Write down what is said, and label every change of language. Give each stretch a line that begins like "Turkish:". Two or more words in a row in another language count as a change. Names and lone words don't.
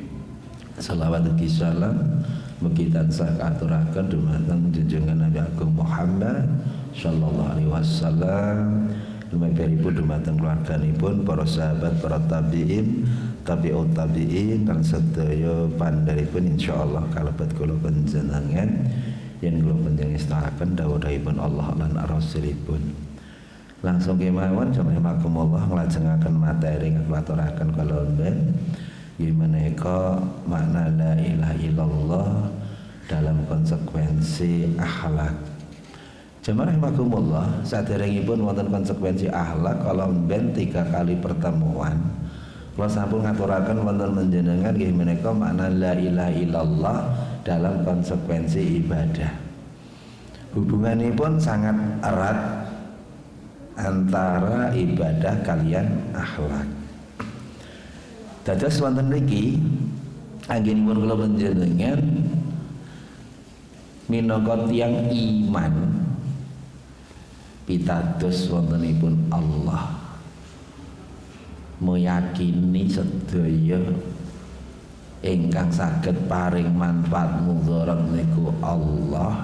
Javanese: Shalawat ugi salam mugi tansah katuraken dumateng junjungan Nabi Agung Muhammad
Arabic: صلى الله عليه وسلم,
Javanese: lumanipun dumateng keluarganipun, para sahabat, para tabi'in,
Arabic: تابع التابعين
Javanese: lan sedaya pandheripun insyaallah kalebet kula panjenengan yen kula panjenengan istirahaken dawuhipun Allah lan Rasulipun. Langsung kemawon jamaah nglajengaken materi ngaturaken kala mben menika makna
Arabic: لا إله إلا الله
Indonesian: dalam konsekuensi akhlak.
Javanese: Jamaah rahimakumullah, saderengipun wonten konsekuensi akhlak kala mben 3 kali pertemuan kula sampun ngaturaken wonten panjenengan nggih menika makna
Arabic: لا إله إلا الله
Indonesian: dalam konsekuensi ibadah.
Javanese: Hubunganipun
Indonesian: sangat erat antara ibadah
Javanese: kalian akhlak. Dados wonten mriki anggenipun kula panjenengan minangka tiyang iman pitados wontenipun Allah, meyakini sedaya ingkang saged paring manfaat mudharat niku Allah.